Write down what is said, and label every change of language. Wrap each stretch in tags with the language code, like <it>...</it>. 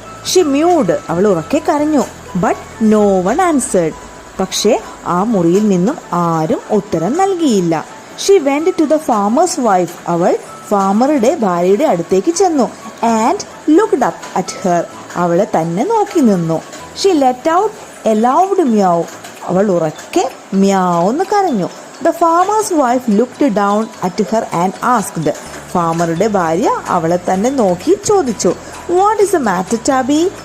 <en>She mewed.</en> <ml>അവൾ ഉറക്കെ കരഞ്ഞു.</ml> <en>But no one answered.</en> <ml>പക്ഷേ ആ മുറിയിൽ നിന്നും ആരും ഉത്തരം നൽകിയില്ല.</ml> <en>She went to the farmer's wife.</en> <ml>അവൾ ഫാമറുടെ ഭാര്യയുടെ അടുത്തേക്ക് ചെന്നു.</ml> <en>And looked up at her.</en> <ml>അവളെ തന്നെ നോക്കി നിന്നു.</ml> <en>She let out a loud meow.</en> <ml>അവൾ ഉറക്കെ മ്യാവ് എന്ന് കരഞ്ഞു.</ml> <en>The farmer's wife looked down at her and asked.</en> <ml>ഫാമറുടെ ഭാര്യ അവളെ തന്നെ നോക്കി ചോദിച്ചു,</ml> <en>What is the matter, Tabby?</en>